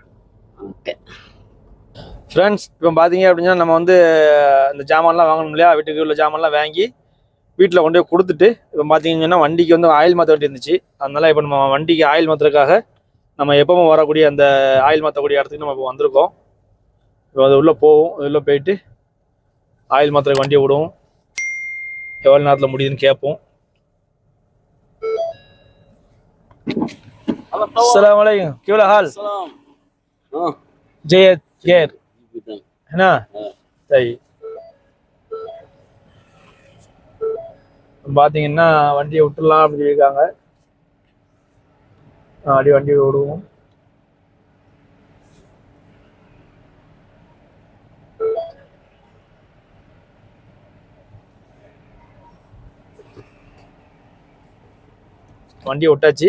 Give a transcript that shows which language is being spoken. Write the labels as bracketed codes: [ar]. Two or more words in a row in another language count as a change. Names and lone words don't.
[ta] ஓகே ஃப்ரெண்ட்ஸ், இப்போ பார்த்தீங்க அப்படின்னா நம்ம வந்து இந்த ஜாமான்லாம் வாங்கணும் இல்லையா, வீட்டுக்கு உள்ள ஜாமான்லாம் வாங்கி வீட்டில் கொண்டு போய் கொடுத்துட்டு இப்போ பார்த்தீங்கன்னா வண்டிக்கு வந்து ஆயில் மாற்ற வேண்டி இருந்துச்சு. அதனால இப்போ நம்ம வண்டிக்கு ஆயில் மாற்றுறதுக்காக நம்ம எப்பவும் வரக்கூடிய அந்த ஆயில் மாற்றக்கூடிய இடத்துக்கு நம்ம இப்போ வந்திருக்கோம். இப்போ அது உள்ளே போவோம், உள்ளே போயிட்டு ஆயில் மாற்றுறதுக்கு வண்டியை விடுவோம், எவ்வளோ நேரத்தில் முடியுதுன்னு கேட்போம். [ar] السلام عليكم, [hi] क्या हाल? जयद खैर है ना? सही. [ta] பார்த்தீங்கன்னா வண்டியை விட்டுடலாம் அப்படின்னு சொல்லியிருக்காங்க. அப்படி வண்டியை விடுவோம். வண்டியை விட்டாச்சு.